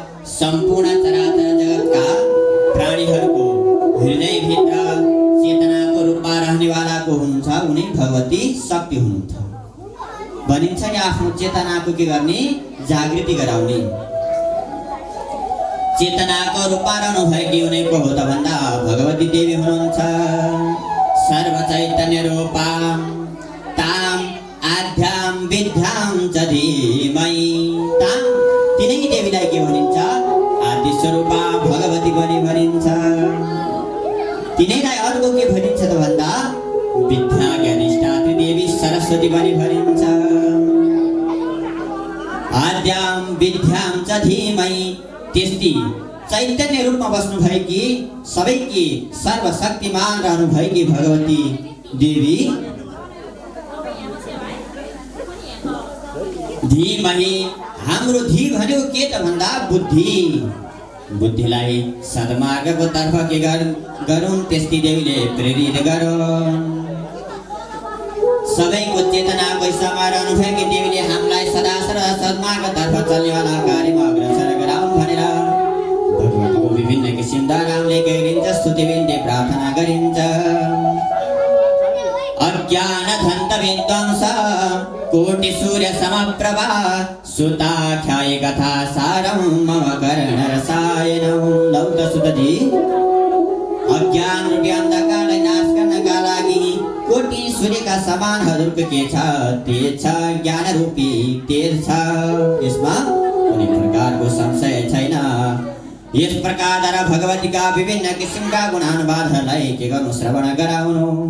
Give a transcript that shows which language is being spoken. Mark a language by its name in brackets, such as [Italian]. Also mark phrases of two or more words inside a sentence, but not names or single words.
[Nepali] सम्पूर्ण चराचर जगतका प्राणीहरूको हृदयभित्र चेतनाको रूपमा रहनेवालाको हुनुहुन्छ उनी भगवती शक्ति हुनुहुन्छ। भनिन्छ नि आफ्नो चेतनाको के गर्ने जागृति गराउने। चेतनाको रूपमा रहनु भएकी उनीको हो त भन्दा भगवती देवी हुनुहुन्छ। [Sanskrit] सर्व चैतन्य रूपां तां आद्यां विद्यां च धीमहि [Nepali] तां तिनै देवीलाई के भनिन्छ आदि स्वरूपा भगवती पनि भनिन्छ। तिनैलाई अर्को के भनिन्छ त भन्दा विद्या ज्ञानिष्ठा देवी सरस्वती पनि भनिन्छ। [Sanskrit] आद्यां विद्यां च धीमहि [Nepali] त्यस्ती चैतन्य रूपमा बस्नु भएकी सबैकी सर्वशक्तिमान रहनु भएकी भगवती देवी धीमहि हाम्रो धी भन्यो के त भन्दा बुद्धि। बुद्धिलाई सद्मार्गको तर्फ के गरून् त्यस्ती देवीले प्रेरित गरून्। सबैको चेतनाको हिस्सामा रहनु भएकी देवीले हामीलाई सदा सर्वदा सद्मार्गतर्फ चल्नेवाला कार्यमा अग्रसर गराउन् भनेर भगवतीको विभिन्न किसिमद्वारा हामीले गरिन्छ स्तुति बिन्ती प्रार्थना गरिन्छ। [Sanskrit] अज्ञान धन्त विध्वंस कोटि सूर्य समप्रभा सुताख्यायि कथा सारं मम कर्ण रसायनं। [Nepali] लौ त सुतजी अज्ञान रूपी अन्धकारलाई नाश गर्नका लागि कोटि सूर्यका समान हजुरको के छ तेज छ, ज्ञान रूपी तेज छ, यसमा कुनै प्रकारको संशय छैन। यस प्रकारद्वारा भगवतीका विभिन्न किसिमका गुणानुवादहरूलाई के गर्नु श्रवण गराउनु।